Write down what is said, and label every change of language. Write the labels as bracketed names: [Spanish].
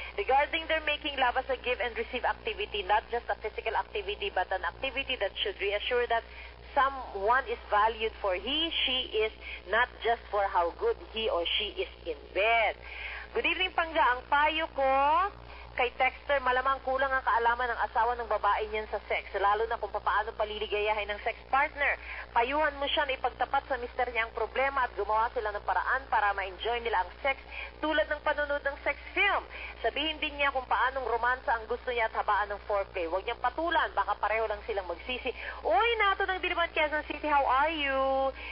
[English] Regarding their making love as a give and receive activity, not just a physical activity, but an activity that should reassure that someone is valued for she is, not just for how good he or she is in bed. Good evening, Pangga. [Filipino] Ang payo ko kay Texter malamang kulang ang kaalaman ng asawa ng babae niyan sa sex, lalo na kung paano paliligayahin ng sex partner. Payuhan mo siya na ipagtapat sa mister niya ang problema at gumawa sila ng paraan para ma-enjoy nila ang sex tulad ng panonood ng sex film. Sabihin din niya kung paanong romansa ang gusto niya at habaan ng foreplay. Huwag niyang patulan, baka pareho lang silang magsisi. [English] Uy, Nato ng Diliman, Quezon City, how are you?